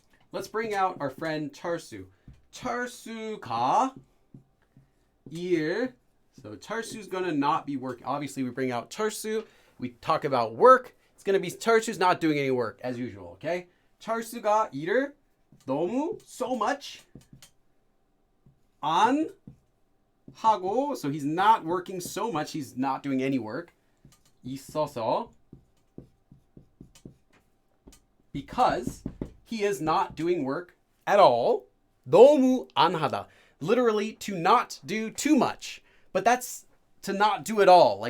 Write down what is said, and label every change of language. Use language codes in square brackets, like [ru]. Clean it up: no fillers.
[en] Let's bring out our friend 철수. [ko] 철수가 일. [en] So 철수's gonna not be working. Obviously, we bring out 철수. We talk about work. It's gonna be 철수's not doing any work as usual. Okay. [ko] 철수가 일을 너무 [en] so much [ko] 안 하고. [en] So he's not working so much. He's not doing any work. 있어서 because he is not doing work at all. [ko] 너무 안 하다. [en] Literally to not do too much. But that's to not do it all.